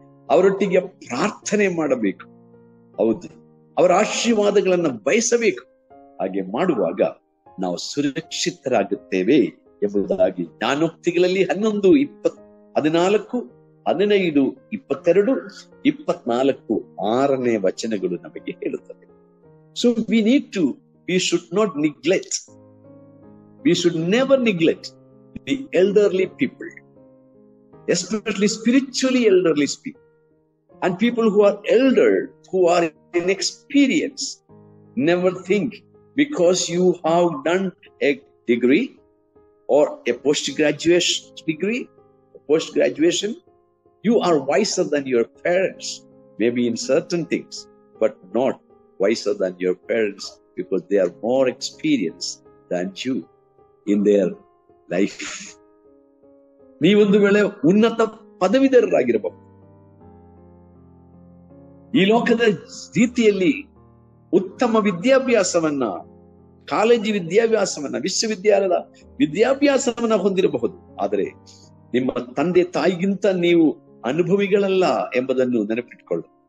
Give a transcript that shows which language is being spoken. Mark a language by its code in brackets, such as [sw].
[kn] ಅವರೊಟ್ಟಿಗೆ ಪ್ರಾರ್ಥನೆ ಮಾಡಬೇಕು. ಹೌದು, ಅವರ ಆಶೀರ್ವಾದಗಳನ್ನ ಬಯಸಬೇಕು. ಹಾಗೆ ಮಾಡುವಾಗ ನಾವು ಸುರಕ್ಷಿತರಾಗುತ್ತೇವೆ ಎಂಬುದಾಗಿ ಜ್ಞಾನೋಕ್ತಿಗಳಲ್ಲಿ 11, 20, 14, 15, 22, 24, 6ನೇ ವಚನಗಳು ನಮಗೆ ಹೇಳುತ್ತದೆ. [en] So we should not neglect, we should never neglect the elderly people, especially spiritually elderly people, and people who are elder, who are in experience. Never think because you have done a degree or a post-graduation, you are wiser than your parents, maybe in certain things, but not wiser than your parents, because they are more experienced than you in their life. [kn] ನೀವೊಂದು ವೇಳೆ ಉನ್ನತ ಪದವೀಧರರಾಗಿರಬಹುದು, ಈ ಲೋಕದ ರೀತಿಯಲ್ಲಿ ಉತ್ತಮ ವಿದ್ಯಾಭ್ಯಾಸವನ್ನ, college ವಿದ್ಯಾಭ್ಯಾಸವನ್ನ, ವಿಶ್ವವಿದ್ಯಾಲಯದ ವಿದ್ಯಾಭ್ಯಾಸವನ್ನ ಹೊಂದಿರಬಹುದು. ಆದರೆ ನಿಮ್ಮ ತಂದೆ ತಾಯಿಗಿಂತ ನೀವು ಅನುಭವಿಗಳಲ್ಲ ಎಂಬುದನ್ನು ನೆನಪಿಟ್ಕೊಳ್ಳಿ.